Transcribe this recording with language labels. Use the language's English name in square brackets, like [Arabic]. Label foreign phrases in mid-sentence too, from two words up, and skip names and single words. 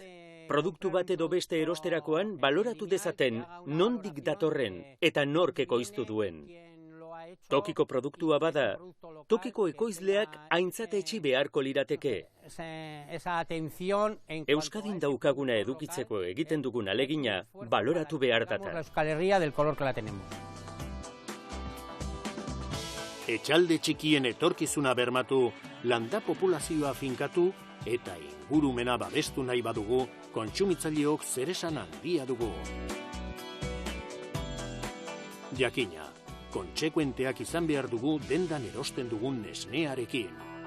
[Basque] Produktu bat edo beste erosterakoan baloratu dezaten nondik datorren eta nork ekoiztu duen. Tokiko produktua bada, tokiko ekoizleak aintzat etxi beharko lirateke. Euskadin daukaguna edukitzeko egiten dugun alegina baloratu behar data. [Spanish] Euskal Herria del color que la tenemos. [Basque] Etxalde txikien etorkizuna bermatu, landa populazioa finkatu eta ingurumena babestu nahi badugu, kontsumitzaileok zeresan handia dugu. Jakina, kontsekuenteak izan behar dugu dendan erosten dugun esnearekin.